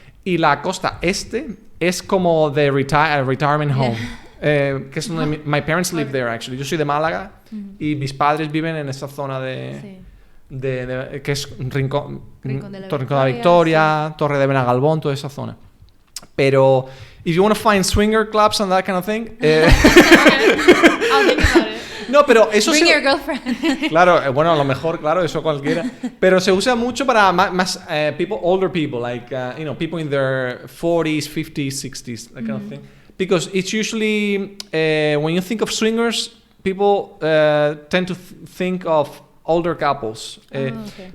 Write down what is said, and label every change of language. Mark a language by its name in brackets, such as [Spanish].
[Spanish] Y la costa este es como [English] the retirement home. [Spanish] Que es donde [English] my parents live there, actually. [Spanish] Yo soy de Málaga y mis padres viven en esta zona de que es Rincón de la Victoria, sí. Torre de Benagalbón, toda esa zona. [English] Pero if you want to find swinger clubs and that kind of thing, I'll think about it. [Spanish] no, pero eso [English] Bring your girlfriend. [Spanish] Claro, bueno, a lo mejor, claro, eso cualquiera. Pero se usa mucho para más [English] older people, like, people in their 40s, 50s, 60s, that kind of thing. Because it's usually, when you think of swingers, people tend to think of older couples. Okay.